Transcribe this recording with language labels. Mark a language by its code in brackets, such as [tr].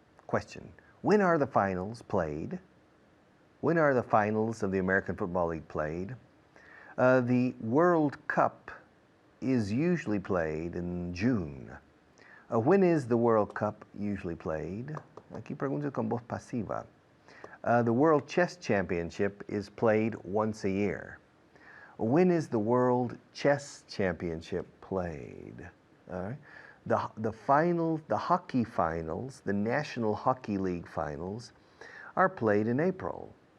[en] Question: when are the finals played? When are the finals of the American Football League played? The World Cup is usually played in June. When is the World Cup usually played? [es] Aquí pregunto con voz pasiva. [en] The World Chess Championship is played once a year. When is the World Chess Championship played? All right. The finals, the hockey finals, the National Hockey League finals are played in April.